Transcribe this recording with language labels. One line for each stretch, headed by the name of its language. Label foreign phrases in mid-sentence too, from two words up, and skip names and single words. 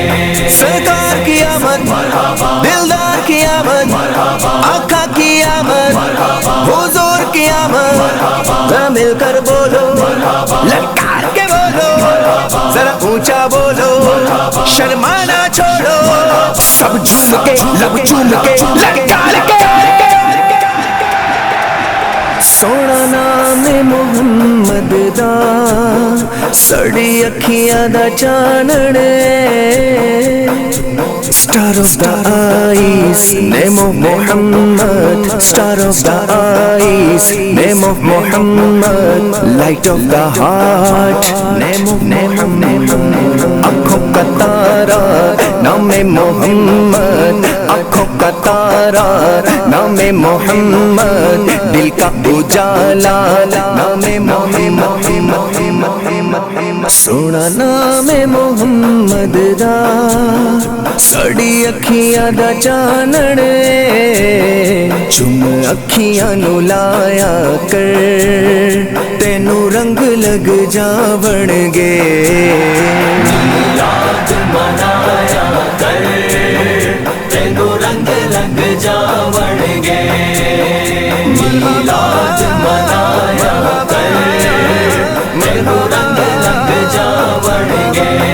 Urdu: سرکار کی آمد، دلدار کی آمد، آقا کی آمد، حضور کی آمد، ذرا مل کر بولو، للکار کے بولو، ذرا اونچا بولو، شرمانا چھوڑو، سب جھوم کے لب چوم کے لگا لگے۔
Punjabi: سونا نام محمد دا سڑی اکھیاں دا چانن،
English: Star of the eyes, name of Muhammad. Star of the eyes, name of Muhammad. Light of the heart, name of Muhammad.
Urdu: آنکھوں کا تارا نام محمد، آنکھوں کا تارا نام محمد، دل کا اجالا نام محمد،
Punjabi: سونا نام محمد دا سڑی اکھیاں دا چانن، چم اکھیاں نو لایا کر تینوں رنگ لگ جاون گے۔ میلاد منایا کر تینوں رنگ لگ جا بڑھ گے، میلاد منایا کر تینوں رنگ لگ جا بڑھ گے،